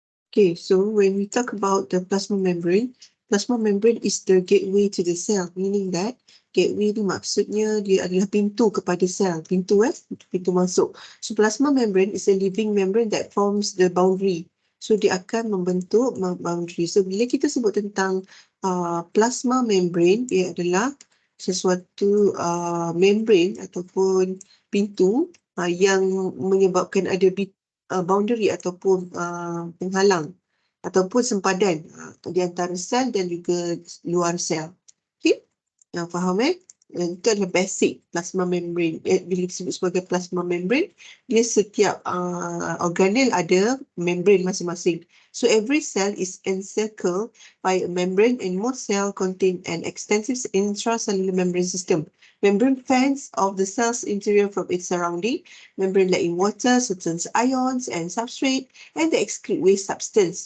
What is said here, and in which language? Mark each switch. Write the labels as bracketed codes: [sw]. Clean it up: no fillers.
[en] Okay, so when we talk about the plasma membrane is the gateway to the cell, meaning that gateway [ms] ni maksudnya dia adalah pintu kepada sel, pintu masuk. [en] So plasma membrane is a living membrane that forms the boundary. [ms] So dia akan membentuk boundary. So bila kita sebut tentang plasma membrane, dia adalah sesuatu membrane ataupun pintu yang menyebabkan ada boundary ataupun penghalang ataupun sempadan di antara sel dan juga luar sel. Okay? Yang faham Itu adalah basic plasma membrane. Bila disebut sebagai plasma membrane, dia setiap organel ada membrane masing-masing. [en] So every cell is encircled by a membrane and most cell contain an extensive intracellular membrane system. Membrane fends off the cell's interior from its surrounding. Membrane let in water, certain ions and substrate, and they excrete waste substance.